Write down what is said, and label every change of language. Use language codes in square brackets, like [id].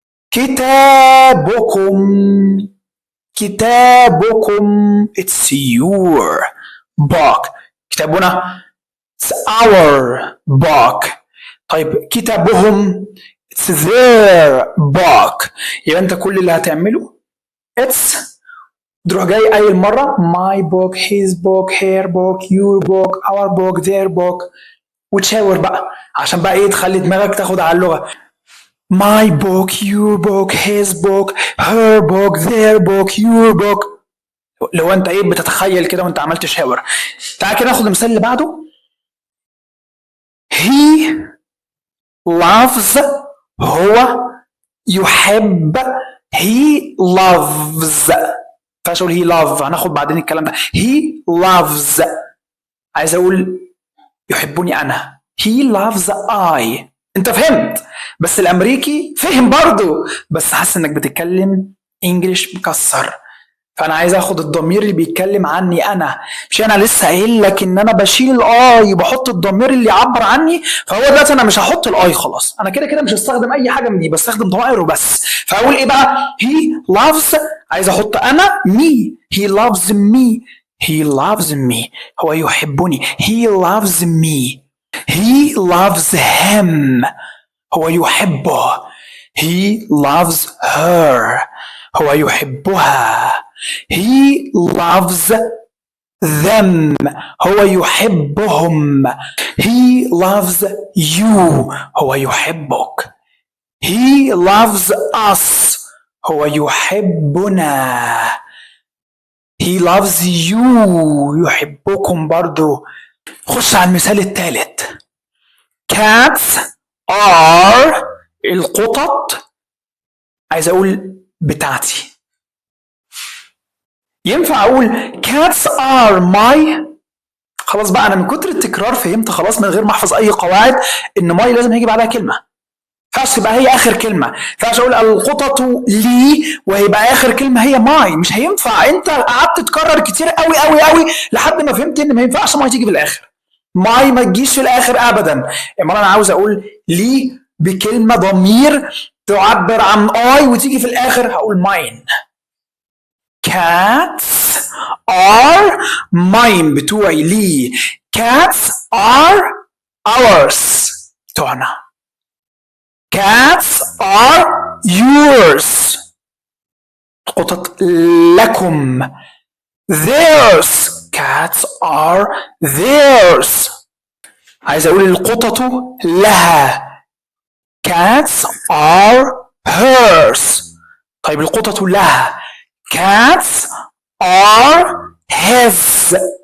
[ar] كتابكم كتابكم [en] it's your book. [ar] كتابنا [en] it's our book. [ar] طيب كتابهم [en] it's their book. [ar] يبقى انت كل اللي هتعمله [en] it's [ar] تروح جاي قايل مرة [en] my book his book her book your book our book their book [ar] وتشاور بقى عشان بقى ايه تخلي دماغك تاخد على اللغة. [en] my book your book his book her book their book your book. [ar] لو انت ايه بتتخيل كده وانت عملت شاور. تعال كده ناخد المثال اللي بعده. [en] he loves [ar] هو يحب. [en] he loves. [ar] فاش اقول [en] he love، [ar] هناخد بعدين الكلام ده. [en] he loves، [ar] عايز اقول يحبني انا. [en] he loves I. [ar] انت فهمت، بس الامريكي فهم برضو، بس حاسس انك بتتكلم انجليش مكسر. فانا عايز اخد الضمير اللي بيتكلم عني انا. مش انا لسه قايل لك ان انا بشيل الاي بحط الضمير اللي يعبر عني؟ فهو دلوقتي انا مش هحط الاي خلاص، انا كده كده مش هستخدم اي حاجه من دي، بستخدم ضمائر وبس. فاقول ايه بقى؟ [en] he loves، [ar] عايز احط انا [en] me. he loves me. he loves me، [ar] هو يحبني. [en] he loves me. he loves him، [ar] هو يحبه. [en] he loves her، [ar] هو يحبها. [en] he loves them، [ar] هو يحبهم. [en] he loves you، [ar] هو يحبك. [en] he loves us، [ar] هو يحبنا. [en] he loves you، [ar] يحبكم برضو. خش على المثال الثالث. [en] cats are، [ar] القطط، عايز اقول بتاعتي. ينفع اقول [en] cats are my؟ [ar] خلاص بقى انا من كتر التكرار فهمت خلاص من غير ما احفظ اي قواعد ان my لازم هيجي بعدها كلمه. فاش تبقى هي اخر كلمه. فاش اقول القطط لي وهيبقى اخر كلمه هي ماي. مش هينفع، انت قعدت تكرر كتير قوي قوي قوي لحد ما فهمت ان ما ينفعش ماي تيجي في الاخر. ماي ما تجيش في الاخر ابدا. امال انا عاوز اقول لي بكلمه ضمير تعبر عن اي وتيجي في الاخر، هقول ماين. [en] cats are mine، [ar] بتوعي لي. [en] cats are ours، [ar] بتوعنا. [en] cats are yours، [ar] قطط لكم. [en] theirs، cats are theirs، [ar] عايز اقول القطط لها. [en] cats are hers. [ar] طيب القطط لها. [en] cats are his.